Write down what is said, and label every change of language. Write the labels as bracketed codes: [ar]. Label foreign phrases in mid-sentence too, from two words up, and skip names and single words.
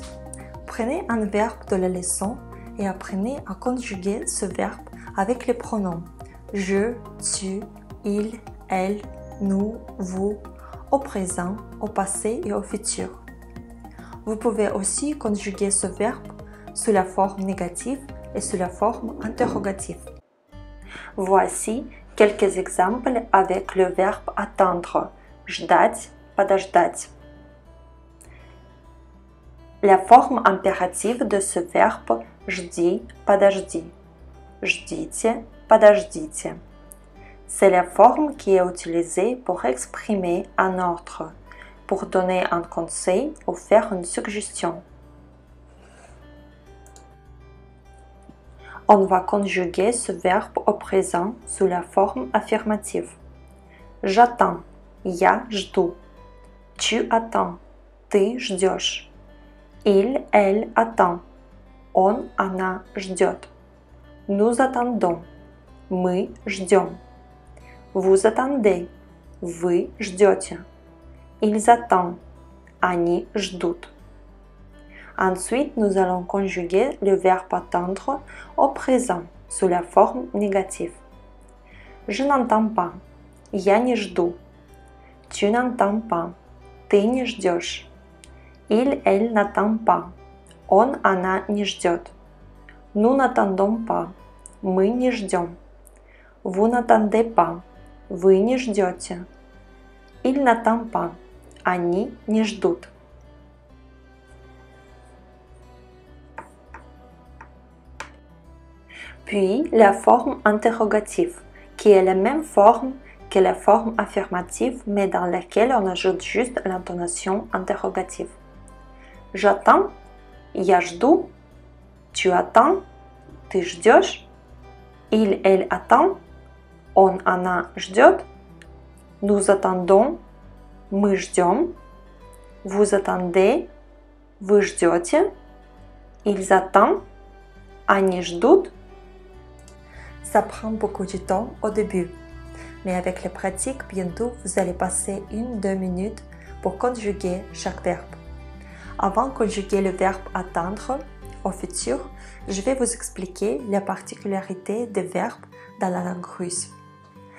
[fr] Prenez un verbe de la leçon et apprenez à conjuguer ce verbe avec les pronoms je, tu, il, elle, nous, vous, au présent, au passé et au futur. Vous pouvez aussi conjuguer ce verbe sous la forme négative et sous la forme interrogative. Voici quelques exemples avec le verbe attendre. [ru] Ждать, подождать. La forme impérative de ce verbe жди, подожди. Ждите, подождите. [fr] C'est la forme qui est utilisée pour exprimer un ordre, pour donner un conseil ou faire une suggestion. On va conjuguer ce verbe au présent sous la forme affirmative. J'attends, [ru] я жду. [fr] Tu attends, [ru] ты ждешь. [fr] Il, elle attend. [ru] Он, она ждет. [fr] Nous attendons. [ru] Мы ждем. [fr] Vous attendez. [ru] Вы ждете. [fr] Ils attendent. [ru] Они ждут. [fr] Ensuite, nous allons conjuguer le verbe attendre au présent sous la forme négative. Je n'entends pas. [ru] Я не жду. [fr] Tu n'entends pas. [ru] Ты не ждешь. [fr] Il, elle n'attend pas. [ru] Он, она не ждет. [fr] Nous n'attendons pas. [ru] Мы не ждем. [fr] Vous n'attendez pas. [ru] Вы не ждете. [fr] Il n'attend pas. [ru] Они не ждут. [fr] Puis la forme interrogative, qui est la même forme que la forme affirmative, mais dans laquelle on ajoute juste l'intonation interrogative. J'attends, [ru] я жду, [fr] tu attends, [ru] ты ждешь, [fr] il, elle attend, [ru] он, она ждет, [fr] nous attendons, [ru] мы ждем, [fr] vous attendez, [ru] вы ждете, [fr] ils attendent, [ru] они ждут. [fr] Ça prend beaucoup de temps au début, mais avec la pratique, bientôt vous allez passer 1-2 minutes pour conjuguer chaque verbe. Avant de conjuguer le verbe attendre au futur, je vais vous expliquer la particularité des verbes dans la langue russe.